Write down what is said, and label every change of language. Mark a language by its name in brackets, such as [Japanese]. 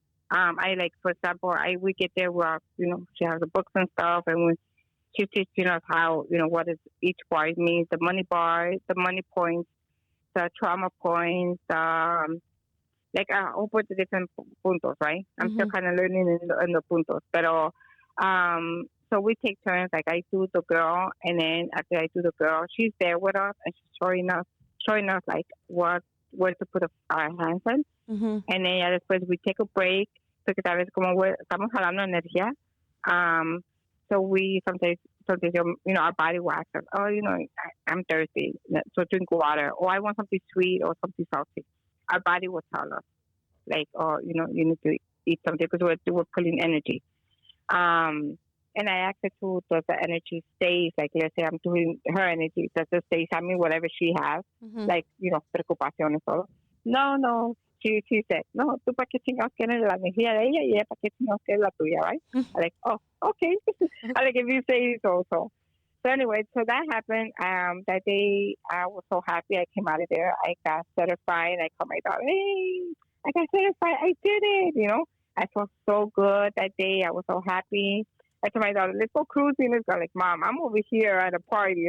[English] For example, we get there, she has the books and stuff, and she teaches us how, what is each bar means, the money bar, the money points, the trauma points, like a whole bunch of different puntos, right? I'm still kind of learning in the puntos. Pero, so we take turns, like I do the girl, and then after I do the girl, she's there with us, and she's showing us like where to put our hands in. Mm-hmm. And then [Spanish] ya después [English] we take a break, [Spanish] porque tal vez como estamos jalando energía. [English] So we sometimes our body will ask us, oh, I'm thirsty, so drink water, or I want something sweet or something salty. Our body will tell us, like, oh, you need to eat something because we're pulling energy. And I asked her to, does the energy stays, like, let's say I'm doing her energy, does it stays on me, whatever she has, like, preocupación and todo. No. She said, [Spanish] no, tú para qué chingados quieres la energía de ella y ella para qué chingados quieres la tuya, right? [English] I'm like, oh, okay. I like, if you say so. So anyway, so that happened. That day, I was so happy. I came out of there. I got certified. I called my daughter, hey, I got certified. I did it, I felt so good that day. I was so happy. I told my daughter, let's go cruising. Let's go. Like, Mom, I'm over here at a party.